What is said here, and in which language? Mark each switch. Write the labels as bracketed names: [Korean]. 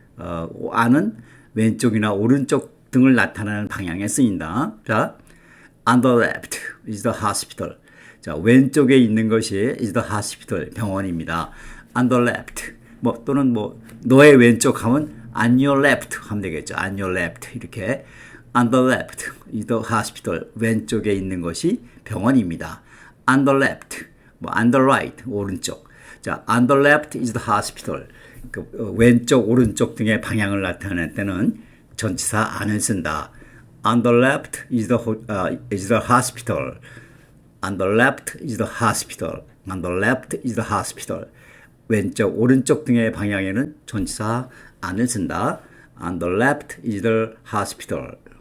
[Korean] 안은 왼쪽이나 오른쪽 등을 나타내는 방향에 쓰인다. [English] 자, on the left is the hospital. [Korean] 자, 왼쪽에 있는 것이 [English] is the hospital, [Korean] 병원입니다. [English] on the left. [Korean] 또는 너의 왼쪽 하면 [English] on your left [Korean] 하면 되겠죠. [English] on your left. [Korean] 이렇게. [English] on the left is the hospital. [Korean] 왼쪽에 있는 것이 병원입니다. [English] on the left. on the right. [Korean] 오른쪽. [English] 자, on the left is the hospital. [Korean] 왼쪽, 오른쪽 등의 방향을 나타낼 때는 전치사 안을 쓴다. [English] On the left is the hospital. On the left is the hospital. On the left is the hospital. [Korean] 왼쪽, 오른쪽 등의 방향에는 전치사 안을 쓴다. [English] On the left is the hospital.